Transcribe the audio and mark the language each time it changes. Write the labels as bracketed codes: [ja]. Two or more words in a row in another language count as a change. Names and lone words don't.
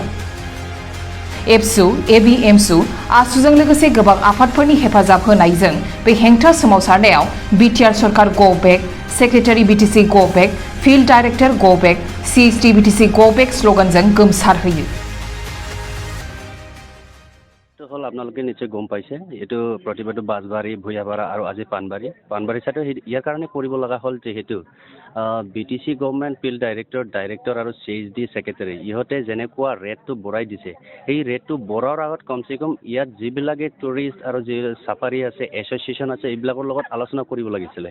[brx] एबसु, एबिएमसु, आसुजों लोगोसे गोबां आफादफोरनि हेफाजाब होनायजों बे हेंथा सोमावसारनायाव बीटीआर सरकार [en] go back, secretary BTC go back, field director go back, CHD BTC go back [brx] स्ल'गानजों गोमसारहोयो। [as] হল আপোনালোকে নিশ্চয় গম পাইছে এইটো প্ৰতিবাদটো বাজবাৰী ভূঞাপাৰা আৰু আজি পানবাৰী চাইটো ইয়াৰ কাৰণে কৰিব লগা হ'ল যিহেতু [en] BTC government field director [as] আৰু [en] CHD secretary [as] ইহঁতে যেনেকুৱা ৰেটটো বঢ়াই দিছে এই ৰেটটো বঢ়োৱাৰ আগত কমচে কম ইয়াত যিবিলাকে টুৰিষ্ট আৰু যি চাফাৰী আছে এছ'চিয়েশ্যন আছে এইবিলাকৰ লগত আলোচনা কৰিব লাগিছিলে।